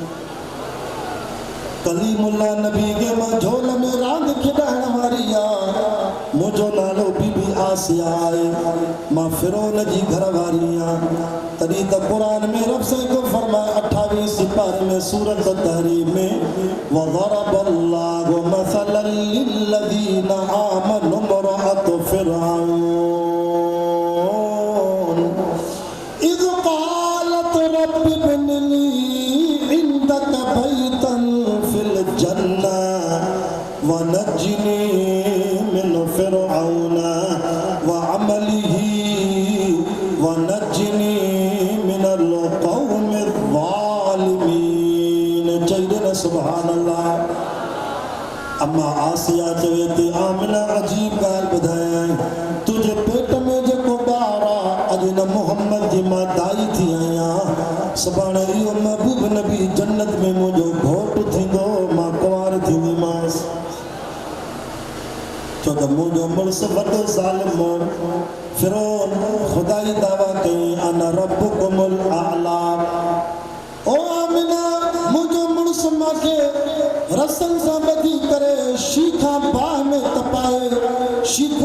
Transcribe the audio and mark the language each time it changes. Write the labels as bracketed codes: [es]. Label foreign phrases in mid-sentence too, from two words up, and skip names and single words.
[sd] कलीमुल्ला नबी के मां झोल में रांदि खेॾाइण वारी आहे मुंहिंजो नालो बीबी आसिया आहे मां फिरौन जी घरवारी आहियां तॾहिं त क़ुरान में रब साईं को फरमाए 28 सिपारे में सूरत तहरीम में [ar] وضرب الله مثلا للذين آمنوا امرأة فرعون إذ قالت رب ابن لي عندك بيتا في الجنة ونجني من فرعون وعمله ونجني من القوم الظالمين [sd] चईदे [ar] سبحان الله [sd] अम्मा आसिया चवे थी आमिना अजीब ॻाल्हि ॿुधायां तुंहिंजे पेट में जेको ॿारु आहे अॼु न मोहम्मद जी मां दाई थी आहियां सुभाणे इहो महबूब नबी जन्नत में मुंहिंजो घोटु थींदो मां कुंवार थींदीमांसि छो त मुंहिंजो मुड़ुसु वॾो ज़ालिम हो फिरौन ख़ुदाई दावा कई [ar] أنا ربكم الأعلى [sd] ओ आमिना मुंहिंजो मुड़ुसु मूंखे रसनि सां ॿधी करे शीखा बाहि में तपाए शीखूं